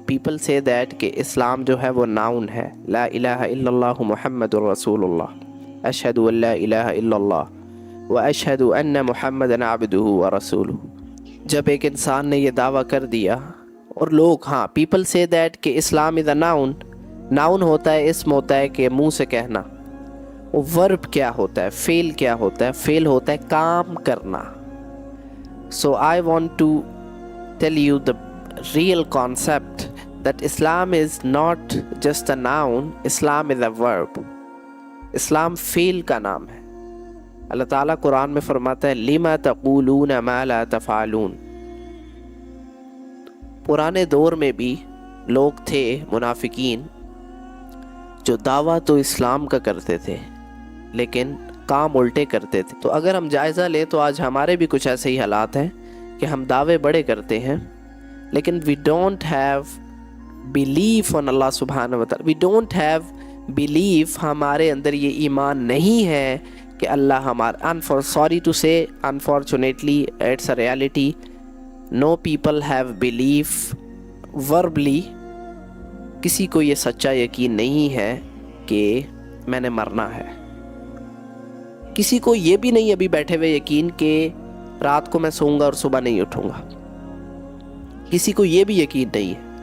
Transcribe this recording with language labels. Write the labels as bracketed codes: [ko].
[ur] People سے that کہ اسلام جو ہے وہ ناؤن ہے. [ar] لا الہ الا اللہ محمد الرسول اللہ، اشہد ان لا الہ الا اللہ و اشہد ان محمد عبدہ و رسولہ. [ur] جب ایک انسان نے یہ دعویٰ کر دیا اور لوگ، ہاں، [en] People say that کہ Islam is a noun. [ur] ناؤن ہوتا ہے، اسم ہوتا ہے کہ منہ سے کہنا. ورب کیا ہوتا ہے، فعل کیا ہوتا ہے؟ فعل ہوتا ہے کام کرنا. [en] So I want to tell you the real concept that Islam is not just a noun, Islam is a verb. [ur] اسلام فعل کا نام ہے. اللہ تعالیٰ قرآن میں فرماتا ہے [ar] لِمَ تَقُولُونَ مَا لَا تَفْعَلُونَ. [ur] پرانے دور میں بھی لوگ تھے منافقین جو دعویٰ تو اسلام کا کرتے تھے لیکن کام الٹے کرتے تھے. تو اگر ہم جائزہ لیں تو آج ہمارے بھی کچھ ایسے ہی حالات ہیں کہ ہم دعوے بڑے کرتے ہیں لیکن [en] we don't have belief on [ur] اللہ سبحانہ وتعالی. [en] we don't have belief، [ur] ہمارے اندر یہ ایمان نہیں ہے کہ اللہ ہمارا. [en] sorry to say, unfortunately it's a reality, no people have belief verbally. [ur] کسی کو یہ سچا یقین نہیں ہے کہ میں نے مرنا ہے. کسی کو یہ بھی نہیں ابھی بیٹھے ہوئے یقین کہ رات کو میں سوؤں گا اور صبح نہیں اٹھوں گا. کسی کو یہ بھی یقین نہیں ہے.